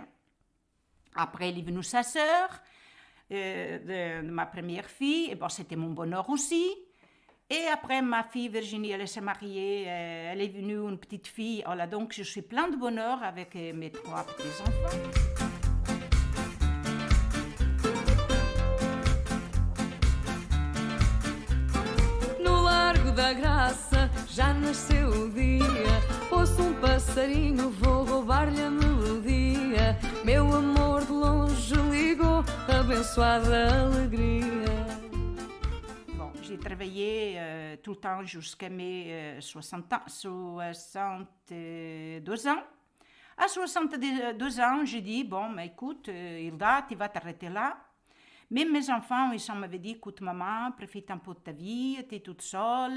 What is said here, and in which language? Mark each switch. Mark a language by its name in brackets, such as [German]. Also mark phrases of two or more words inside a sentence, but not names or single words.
[French] Après, il est venu sa sœur, de ma première fille, et c'était mon bonheur aussi. Et après, ma fille Virginie, elle s'est mariée, elle est venue une petite fille. Voilà, donc, je suis plein de bonheur avec mes 3 petits-enfants. [Portuguese] da graça, já nasceu o dia. Ouço um passarinho, vou roubar-lhe a melodia. Meu amor de longe ligou, abençoada alegria. [French] Bon, j'ai travaillé tout le temps jusqu'à mes 62 ans. À 62 ans, j'ai dit, bon, mais écoute, Hilda, tu vas t'arrêter là. Même mes enfants, ils m'avaient dit, écoute, maman, profite un peu de ta vie, tu es toute seule.